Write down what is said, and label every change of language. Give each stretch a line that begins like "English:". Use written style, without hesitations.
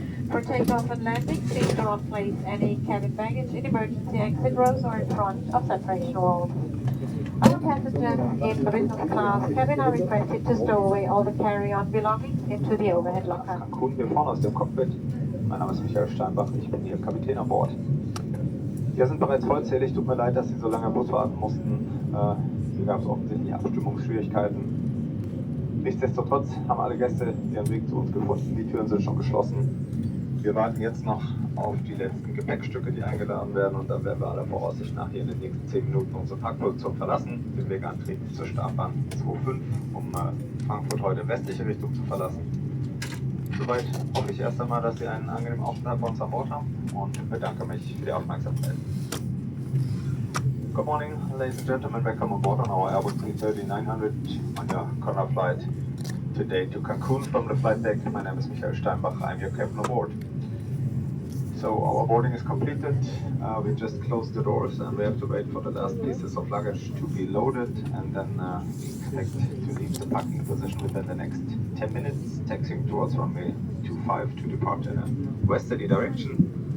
English: For takeoff and landing, please do not place any cabin baggage in emergency exit rows or in front of separation walls. All passengers in business class cabin are requested to stow away all the carry-on belongings into the overhead locker.
German: Cancun hier vorne aus dem Cockpit. Mein Name ist Michael Steinbach, ich bin Ihr Kapitän an Bord. Wir sind bereits vollzählig, tut mir leid, dass Sie so lange Bus warten mussten. Hier gab es offensichtlich Abstimmungsschwierigkeiten. Nichtsdestotrotz haben alle Gäste ihren Weg zu uns gefunden, die Türen sind schon geschlossen. Wir warten jetzt noch auf die letzten Gepäckstücke, die eingeladen werden, und dann werden wir aller Voraussicht nach hier in den nächsten 10 Minuten unsere Parkposition verlassen, den Weg antreten zur Startbahn 25, um Frankfurt heute in westliche Richtung zu verlassen. Soweit hoffe ich erst einmal, dass Sie einen angenehmen Aufenthalt bei uns an Bord haben und bedanke mich für die Aufmerksamkeit.
English: Good morning, ladies and gentlemen. Welcome on board on our Airbus A330neo on your Condor flight today to Cancun from the flight deck. My name is Michael Steinbach. I'm your captain on board. So our boarding is completed. We just closed the doors and we have to wait for the last pieces of luggage to be loaded, and then we expect to leave the parking position within the next 10 minutes, taxiing towards runway 25 to depart in a westerly direction.